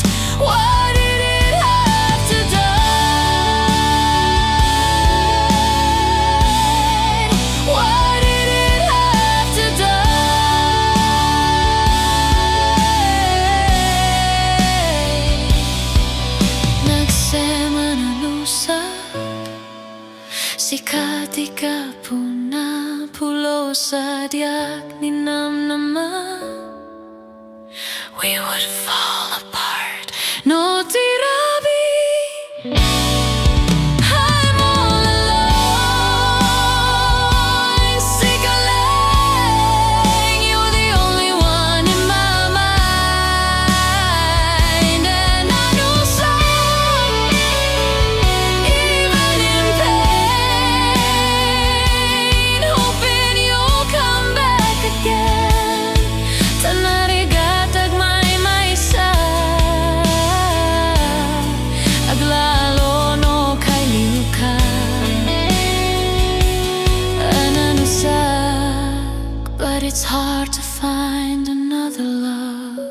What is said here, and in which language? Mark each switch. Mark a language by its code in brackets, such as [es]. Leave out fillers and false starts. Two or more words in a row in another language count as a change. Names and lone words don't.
[en] Why did it have to die? Why did it have to die? [ilo] An-Anusak Sika Pulos diak ninamnama. [en] We would fall apart. [ilo] No ti rabii. [en] I'm all alone. [ilo] Sika laeng, [en] you're the only one in my mind. An-Anusak, even in pain, hoping you'll come back again. [ilo] Narigat agmay maysa, Aglalo no kailiwka. An-Anusak, [en] but it's hard to find another love.